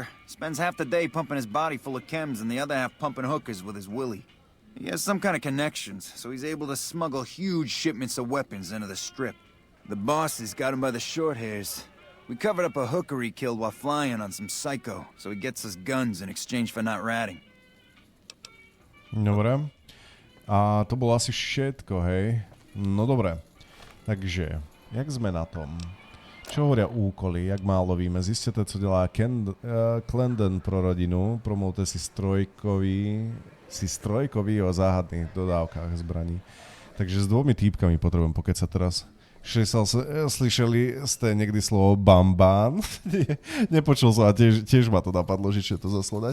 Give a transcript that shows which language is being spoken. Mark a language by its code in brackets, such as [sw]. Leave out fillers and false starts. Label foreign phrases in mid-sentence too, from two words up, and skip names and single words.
[en] Spends half the day pumping his body full of chems and the other half pumping hookers with his willy. He has some kind of connections, so he's able to smuggle huge shipments of weapons into the Strip. The bosses got him by the short hairs. We covered up a hooker he killed while flying on some psycho, so he gets us guns in exchange for not ratting. [sk] Dobre. A to bolo asi všetko, hej? No dobre. Takže, jak sme na tom? Čo hovoria úkoly? [cs] Jak málo víme? Zistěte, co dělá Clandon pro rodinu. Promluvte si strojkový o záhadných dodávkách zbraní. [sk] Takže s dvomi týpkami potrebujem pokecať teraz. Slyšeli ste niekdy slovo bambán? Nepočul som a tiež ma to napadlo, že čo je to za slovo.